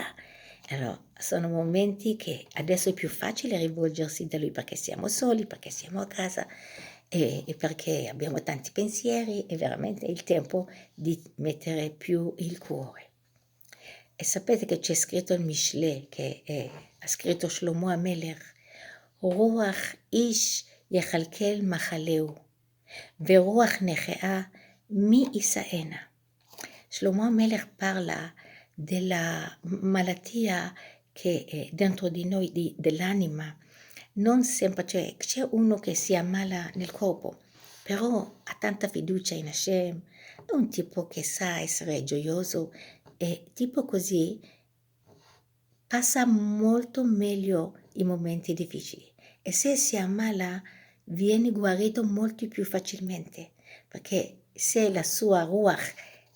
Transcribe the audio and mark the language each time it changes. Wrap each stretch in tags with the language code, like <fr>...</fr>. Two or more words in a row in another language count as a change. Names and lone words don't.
<it>Allora, sono momenti che adesso è più facile rivolgersi da lui perché siamo soli, perché siamo a casa e perché abbiamo tanti pensieri e veramente è il tempo di mettere più il cuore. E sapete che c'è scritto il Mishle, ha scritto Shlomo HaMelech,</it> <he>רוח איש יכלכל מחלהו, ורוח נכאה מי ישאנה.</he> <it>Shlomo HaMelech parla della malattia che è dentro di noi, dell'anima. Non sempre, cioè c'è uno che si ammala nel corpo, però ha tanta fiducia in Hashem, è un tipo che sa essere gioioso e tipo così passa molto meglio i momenti difficili e se si ammala viene guarito molto più facilmente perché se la sua ruach</it>